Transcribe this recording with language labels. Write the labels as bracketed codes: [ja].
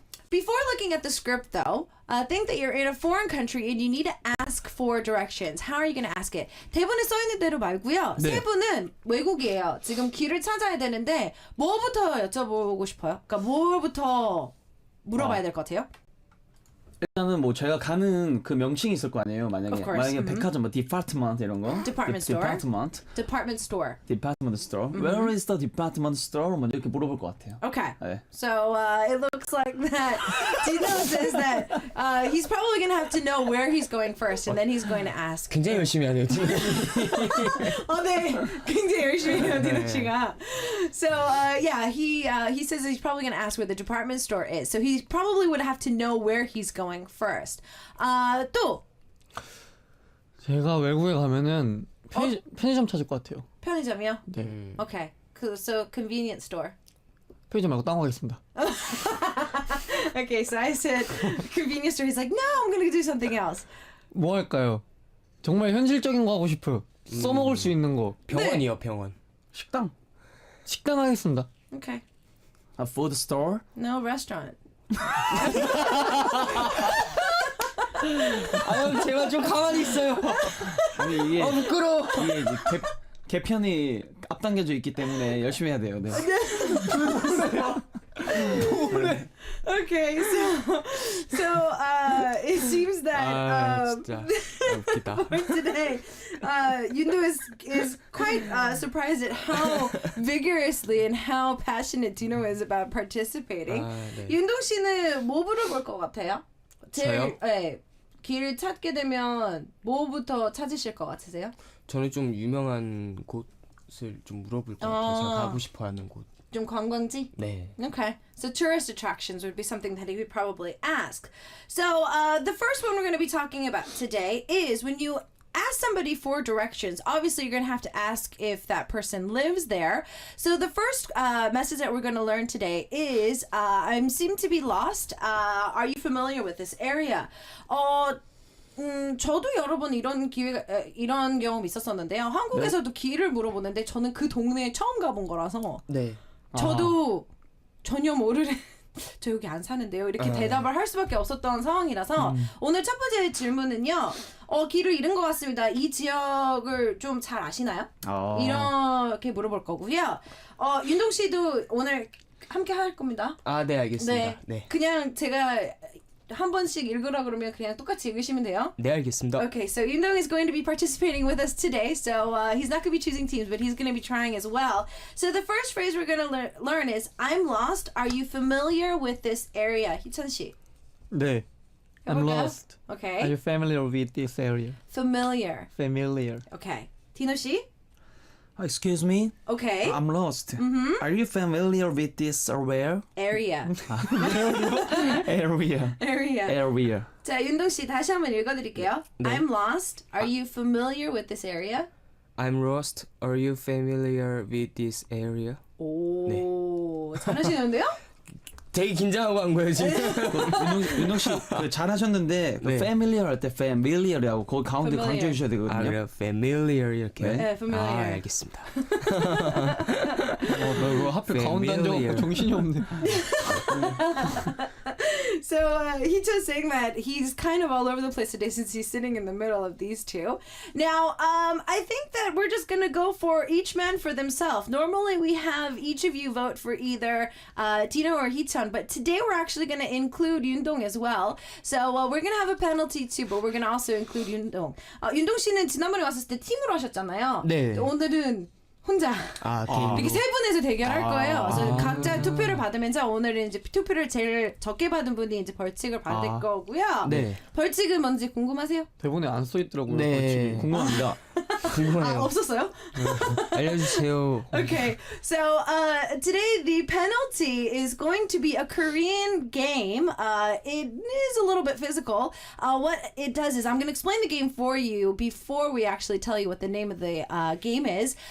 [en] Before looking at the script, though, think that you're in a foreign country and you need to ask for directions. How are you going to ask it? [ko] 대본에 써 있는 대로 말고요. 네. 세 분은 외국이에요. 지금 길을 찾아야 되는데 뭐부터 여쭤보고 싶어요? 그러니까 뭐부터 물어봐야 될 것 같아요? 일단은 뭐 제가 가는 그 명칭이 있을 거 아니에요. [en] Of course. [ko] 만약에 백화점 뭐 디파트먼트 이런 거. [en] Department store. Department store. Department store. Where is the department store? [ko] 먼저 이렇게 물어볼 것 같아요. [en] Okay. [ko] 네. [en] So it looks like that Dino says that he's probably going to have to know where he's going first and then he's going to ask. [ko] 굉장히 열심히 하네요, 지금. 네. 굉장히 열심히 해요, 디노 씨가. [en] So, he says he's probably going to ask where the department store is. So he probably would have to know where he's going first. [ko] 또 제가 외국에 가면은 편의점 찾을 것 같아요. 편의점이요? 네. [en] Okay. So convenience store. [ko] 편의점 말고 딴 거 하겠습니다. [en] Okay, so I said convenience store. He's like, no, I'm going to do something else. [ko] 뭐 할까요? 정말 현실적인 거 하고 싶어요. 써먹을 수 있는 거. 병원이요, 병원. 식당. 식당 하겠습니다. [en] Okay. A food store. No, restaurant. [ko] 아유 제발 좀 가만히 있어요. 아니 이게 부끄러워. 이게 이제 개편이 앞당겨져 있기 때문에 열심히 해야 돼요. 네. [en] Okay, so it seems that [ko] 진짜 웃기다. [en] for today, Yundo is quite surprised at how vigorously and how passionate Dino is about participating. [ko] 네. 윤동 씨는 뭐 물어볼 것 같아요? 저요? 네, 길을 찾게 되면 뭐부터 찾으실 것 같으세요? 저는 좀 유명한 곳을 좀 물어볼 것 같아요. 제가 가고 싶어하는 곳. 좀 관광지? 네. [en] Okay, so tourist attractions would be something that he would probably ask. So the first one we're going to be talking about today is when you ask somebody for directions, obviously you're going to have to ask if that person lives there. So the first message that we're going to learn today is I seem to be lost. Are you familiar with this area? [ko] 저도 여러 번 이런 경험이 있었었는데요. 한국에서도 길을 물어보는데 저는 그 동네에 처음 가본 거라서 네. 저도 전혀 모르는 저 여기 안 사는데요 이렇게 대답을 할 수밖에 없었던 상황이라서 오늘 첫 번째 질문은요. 길을 잃은 것 같습니다. 이 지역을 좀 잘 아시나요? 이렇게 물어볼 거고요. 윤동 씨도 오늘 함께 할 겁니다. 아, 네, 알겠습니다. 네. 그냥 제가 한 번씩 읽으라 그러면 그냥 똑같이 읽으시면 돼요. 네, 알겠습니다. [en] Okay, so Yundong is going to be participating with us today. So he's not going to be choosing teams, but he's going to be trying as well. So the first phrase we're going to learn is I'm lost. Are you familiar with this area? [ko] 희찬 씨. [en] 네. I'm [ko] 해볼까요? [en] lost. Okay. Are you familiar with this area? Familiar. Familiar. [ko] Okay. 디노 씨. [en] Excuse me. Okay. I'm lost. Are you familiar with this area? Area. Area. Area. Area. [ko] 자, 윤동 씨 다시 한번 읽어드릴게요. 네. [en] I'm lost. Are you familiar with this area? I'm lost. Are you familiar with this area? [ko] 오, 잘하시는데요? 되게 긴장하고 한 거예요, 지금. 윤동 씨 잘하셨는데 그 네. familiar 할 때 familiar이라고 거기 가운데 [en] Familiar. [ko] 강조해 주셔야 아, 되거든요. 그래요? familiar 이렇게. 네, familiar. 아, 알겠습니다. 나 이거 하필 가운데 [en] Familiar. [ko] 앉아갖고 정신이 없네. [en] So Hito's saying that he's kind of all over the place today since he's sitting in the middle of these two. Now, I think that we're just going to go for each man for themselves. Normally we have each of you vote for either Dino or Hiton, but today we're actually going to include Yundong as well. So we're going to have a penalty too, but we're going to also include Yundong. [ko] 윤동 씨는 지난번에 왔을 때 팀으로 하셨잖아요. 네. 오늘은 혼자. 아, 개인. 이렇게 세 분에서 대결할 거예요. 그래서 각자 투표를 받으면서 오늘은 이제 투표를 제일 적게 받은 분이 이제 벌칙을 받을 거고요. 네. 벌칙은 뭔지 궁금하세요? 대본에 안 써 있더라고요. 네. 벌칙이. 궁금합니다. 궁금해요. 없었어요? 알려주세요. [en] Okay, so today the penalty is going to be a Korean game. It is a little bit physical. What it does is I'm going to explain the game for you before we actually tell you what the name of the game is.